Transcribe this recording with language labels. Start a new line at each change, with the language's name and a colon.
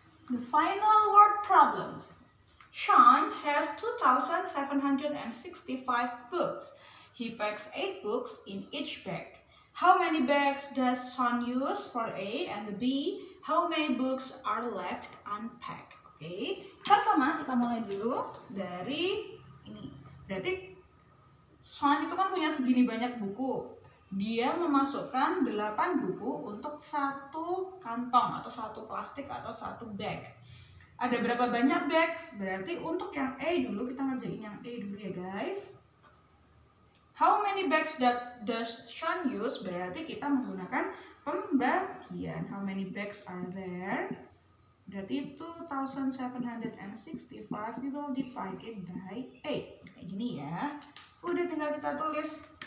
English: The final word problems. Sean has 2,765 books. He packs 8 books in each bag. How many bags does Sean use for A and B? How many books are left unpacked?
Indonesian: Oke, pertama kita mulai dulu dari ini. Berarti Sean itu kan punya segini banyak buku. Dia memasukkan 8 buku untuk satu kantong atau satu plastik atau satu bag. Ada berapa banyak bags? Berarti untuk yang A dulu, kita ngerjain yang A dulu ya guys.
English: How many bags does Sean use?
Indonesian: Berarti kita menggunakan pembagian.
English: How many bags are there?
Indonesian: Berarti
English: 2,765 we will divide it by 8.
Indonesian: Kayak gini ya. Udah tinggal kita tulis.